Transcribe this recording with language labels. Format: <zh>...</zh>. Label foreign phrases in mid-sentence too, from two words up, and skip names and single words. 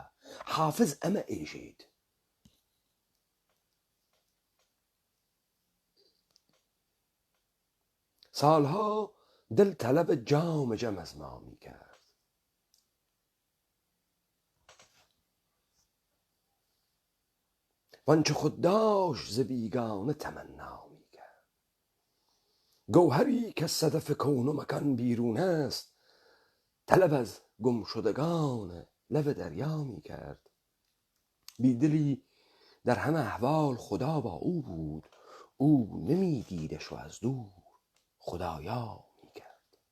<ckb>حافز ئەمە ئێژێت.</ckb> <fa>ساڵها دل تەلەبە جامەجە مەزمامی کرد، وانچە خود داشت ز بیگانه تمنا میکرد. گوهری که صدف کون و مکان بیرون است، طلب از گمشدگان لب دریا میکرد. بیدلی در همه احوال خدا با او بود، او نمیدیدش و از دور خدایا میکرد.</fa>